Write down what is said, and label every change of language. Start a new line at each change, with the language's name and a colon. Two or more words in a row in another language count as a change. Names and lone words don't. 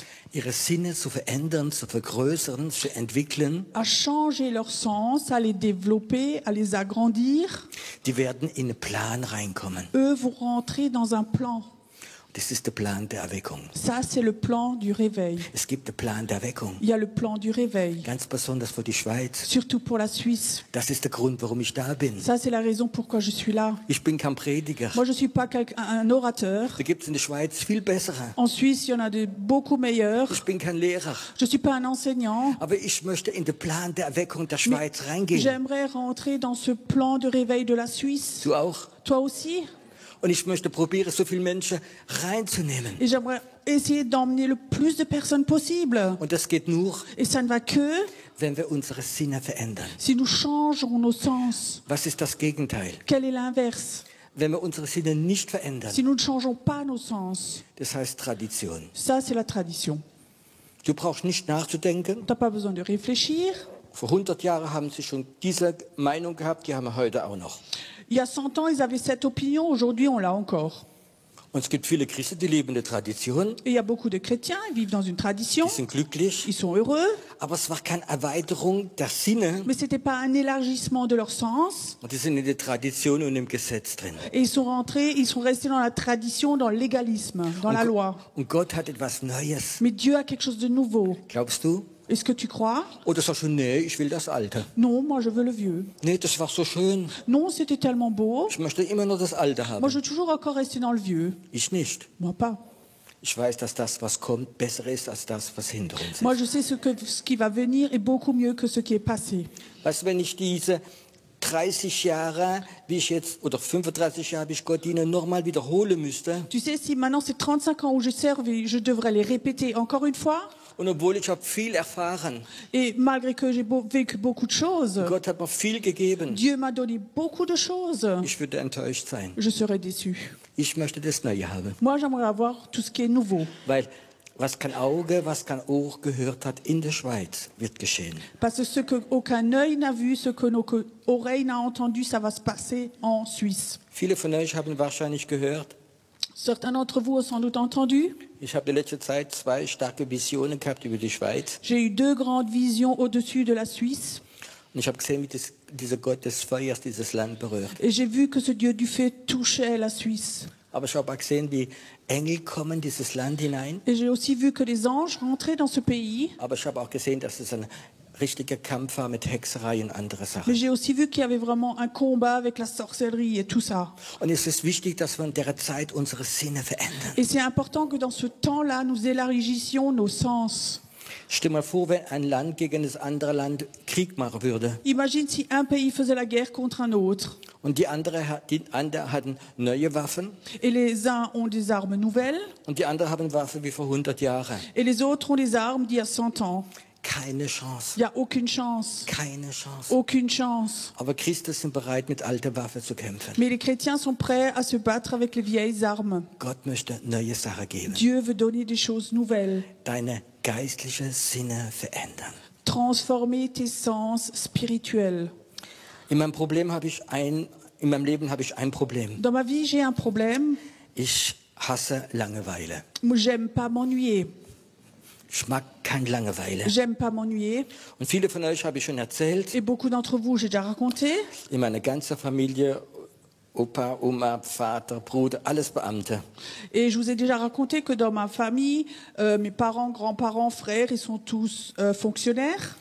German: ihre Sinne zu verändern, zu vergrößern, zu entwickeln,
French: à changer leur sens, à les développer, à les agrandir,
German: die werden in einen Plan reinkommen.
French: eux vont rentrer dans un plan.
German: Das ist der Plan der Erweckung.
French: Ça, c'est le plan du réveil.
German: Es gibt den Plan der Erweckung,
French: Il y a le plan du réveil,
German: ganz besonders für die Schweiz.
French: surtout pour la Suisse.
German: Das ist der Grund, warum ich da bin.
French: Ça, c'est la raison pourquoi je suis là.
German: Ich bin kein Prediger.
French: Moi, je ne suis pas un orateur.
German: Da gibt es in der Schweiz viel bessere.
French: En Suisse, il y en a de beaucoup meilleurs.
German: Ich bin kein Lehrer.
French: Je ne suis pas un enseignant.
German: Aber ich möchte in den Plan der Erweckung der Schweiz reingehen.
French: J'aimerais rentrer dans ce plan de réveil de la Suisse.
German: Du auch?
French: Toi aussi.
German: Und ich möchte probieren, so viele Menschen reinzunehmen.
French: Et j'aimerais essayer d'emmener le plus de personnes possible.
German: Und das geht nur,
French: Et ça ne va que
German: wenn wir unsere Sinne verändern.
French: si nous changeons nos sens.
German: Was ist das Gegenteil?
French: Quel est l'inverse?
German: Wenn wir unsere Sinne nicht verändern,
French: Si nous ne changeons pas nos sens.
German: das heißt Tradition.
French: Ça, c'est la tradition.
German: Du brauchst nicht nachzudenken.
French: Tu n'as pas besoin de réfléchir.
German: Vor 100 Jahren haben sie schon diese Meinung gehabt, die haben wir heute auch noch.
French: Il y a 100 ans, ils avaient cette opinion. Aujourd'hui, on l'a encore.
German: Und es gibt viele Christen, die leben in der Tradition,
French: Et il y a beaucoup de chrétiens, ils vivent dans une tradition.
German: die sind glücklich,
French: Ils sont heureux.
German: aber es war keine Erweiterung der Sinne.
French: Mais ce n'était pas un élargissement de leur sens.
German: Und die sind in der Tradition und im Gesetz drin.
French: Et ils sont restés dans la tradition, dans le légalisme, dans la loi.
German: Und Gott hat etwas Neues.
French: Mais Dieu a quelque chose de nouveau.
German: Glaubst du?
French: Est-ce que tu crois?
German: Oder sagst du, nee, ich will das Alte.
French: Non, moi je veux le vieux.
German: Nee, das war so schön.
French: Non, c'était tellement beau.
German: Ich möchte immer nur das Alte
French: Moi,
German: haben.
French: je veux toujours encore rester dans le vieux.
German: Ich nicht.
French: Moi, pas.
German: Ich weiß, dass das, was kommt, besser ist als das, was hinter uns
French: Moi,
German: ist.
French: je sais ce qui va venir est beaucoup mieux que ce qui est passé.
German: Weißt du, wenn ich diese 30 Jahre, wie ich jetzt, oder 35 Jahre, wie ich Gott diene, nochmal wiederholen müsste,
French: Tu sais, si maintenant c'est 35 ans où je serve et je devrais les répéter encore une fois,
German: und obwohl ich habe viel erfahren,
French: et malgré que j'ai vécu beaucoup de choses,
German: Gott hat mir viel gegeben,
French: Dieu m'a donné beaucoup de choses,
German: ich würde enttäuscht sein.
French: je serais déçu.
German: Ich möchte das Neue haben.
French: Moi, j'aimerais avoir tout ce qui est nouveau.
German: Weil was kein Auge, was kein Ohr gehört hat in der Schweiz, wird geschehen.
French: Parce que ce qu'aucun œil n'a vu, ce que nos oreilles n'ont entendu, ça va se passer en Suisse.
German: Viele von euch haben wahrscheinlich gehört,
French: Certains d'entre vous ont sans doute entendu.
German: ich habe in letzter Zeit 2 starke Visionen gehabt über die Schweiz.
French: J'ai eu 2 grandes visions au-dessus de la Suisse.
German: Und ich habe gesehen, wie dieser Gott des Feuers dieses Land berührt.
French: Et j'ai vu que ce Dieu du feu touchait la Suisse.
German: Aber ich habe auch gesehen, wie Engel kommen in dieses Land hinein.
French: Et j'ai aussi vu que les anges rentraient dans ce pays.
German: Aber ich habe auch gesehen, dass es ein richtiger Kampf war mit Hexerei und andere
French: Mais
German: Sachen.
French: j'ai aussi vu qu'il y avait vraiment un combat avec la sorcellerie et tout ça.
German: Und es ist wichtig, dass wir in der Zeit unsere Sinne verändern.
French: Et c'est important que dans ce temps-là, nous élargissions nos sens.
German: Stell mal vor, wenn ein Land gegen das andere Land Krieg machen würde.
French: Imagine si un pays faisait la guerre contre un autre.
German: Und die anderen hatten neue Waffen
French: Et les uns ont des armes nouvelles
German: und die anderen haben Waffen wie vor 100 Jahren.
French: et les autres ont des armes d'il y a 100 ans.
German: Keine Chance.
French: Il n'y a aucune chance.
German: Keine Chance.
French: Aucune chance.
German: Aber Christen sind bereit, mit alten Waffen zu kämpfen.
French: Mais les chrétiens sont prêts à se battre avec les vieilles armes.
German: Gott möchte neue Sachen geben.
French: Dieu veut donner des choses nouvelles.
German: Deine geistlichen Sinne verändern.
French: Transformer tes sens spirituels.
German: In meinem Leben habe ich ein Problem.
French: Dans ma vie, j'ai un problème.
German: Ich hasse Langeweile.
French: Moi, j'aime pas m'ennuyer.
German: Ich mag keine Langeweile.
French: J'aime pas m'ennuyer.
German: Und viele von euch habe ich schon erzählt.
French: Et beaucoup d'entre vous, j'ai déjà raconté.
German: In meiner ganzen Familie, Opa, Oma, Vater, Bruder, alles Beamte.
French: Et je vous ai déjà raconté que dans ma famille, mes parents, grands-parents, frères, ils sont tous fonctionnaires.